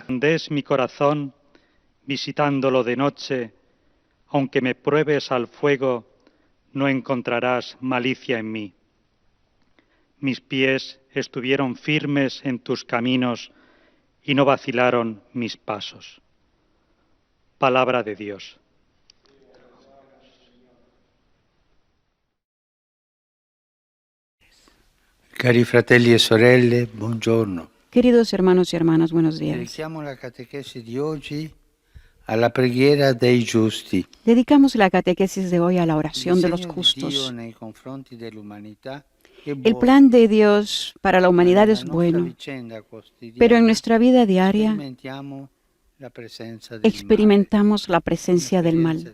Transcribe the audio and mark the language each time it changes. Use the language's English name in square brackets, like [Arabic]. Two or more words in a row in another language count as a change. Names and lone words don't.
[Spanish] Des mi corazón, visitándolo de noche, aunque me pruebes al fuego, no encontrarás malicia en mí. Mis pies estuvieron firmes en tus caminos y no vacilaron mis pasos. Palabra de Dios. [Italian] Cari fratelli e sorelle, buongiorno. [Spanish] Queridos hermanos y hermanas, buenos días. [Italian] Dedichiamo la catequesi di oggi alla preghiera dei giusti. [Spanish] Dedicamos la catequesis de hoy a la oración de los justos. El plan de Dios para la humanidad es bueno, pero en nuestra vida diaria experimentamos la presencia del mal.